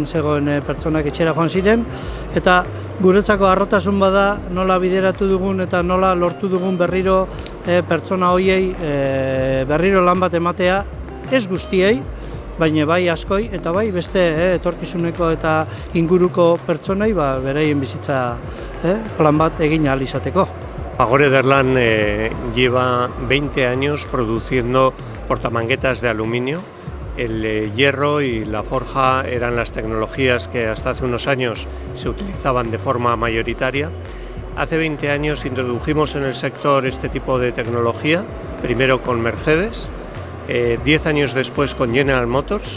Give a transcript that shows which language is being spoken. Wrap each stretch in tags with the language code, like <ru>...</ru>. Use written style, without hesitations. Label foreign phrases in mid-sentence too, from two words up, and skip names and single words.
<eu>zegoen pertsonak etxera joan ziren, eta guretzako harrotasun bada nola bideratu dugun eta nola lortu dugun berriro pertsona horiei berriro lan bat ematea, ez guztiei, baina bai askoi eta bai beste etorkizuneko eta inguruko pertsonei beraien bizitza plan bat egin ahal izateko.</eu> <es>Fagor Ederlan lleva 20 años produciendo portamanguetas de aluminio. El hierro y la forja eran las tecnologías que hasta hace unos años se utilizaban de forma mayoritaria. Hace 20 años introdujimos en el sector este tipo de tecnología, primero con Mercedes, 10 años después con General Motors.</es>